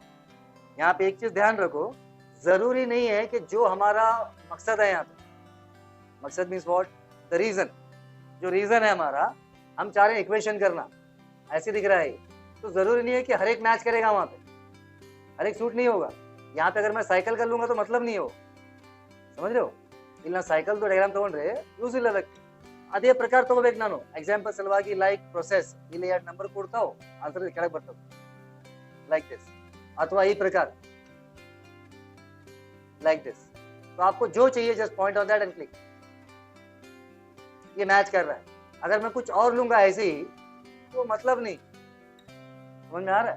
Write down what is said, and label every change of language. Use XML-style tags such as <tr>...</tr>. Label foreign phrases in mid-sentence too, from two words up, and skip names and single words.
<hi>यहाँ पे एक चीज ध्यान रखो, जरूरी नहीं है कि जो हमारा मकसद है, यहाँ पे मकसद</hi> <en>means what, the reason,</en> <hi>जो रीजन है हमारा, हम चाह रहे हैं इक्वेशन करना, ऐसे दिख रहा है, तो जरूरी नहीं है कि हर एक मैच करेगा, वहां पे हर एक सूट नहीं होगा। यहाँ पे अगर मैं साइकिल कर लूंगा तो मतलब नहीं हो, समझ रहे हो,</hi> <kn>ಇಲ್ಲ</kn> <en>cycle diagram</en> <kn>ತಗೊಂಡ್ರೆ ಯೂಸ್ ಇಲ್ಲ ಅದಕ್ಕೆ, ಅದೇ ಪ್ರಕಾರ ತಗೋಬೇಕು ನಾನು। ಎಕ್ಸಾಂಪಲ್ ಸಲುವಾಗಿ</kn> <en>like process,</en> <kn>ಇಲ್ಲಿ 2 ನಂಬರ್ ಕೊಡ್ತಾವ್, ಆನ್ಸರ್ ಕೆಳಗೆ ಬರ್ತದೆ</kn> <en>like this,</en> <kn>ಅಥವಾ ಈ ಪ್ರಕಾರ</kn> <en>like this.</en> <hi>तो आपको जो चाहिए</hi> <en>just point on that and click,</en> <hi>ये मैच कर रहा है। अगर मैं कुछ और लूंगा ऐसे ही तो मतलब नहीं, समझ में आ रहा है।</hi>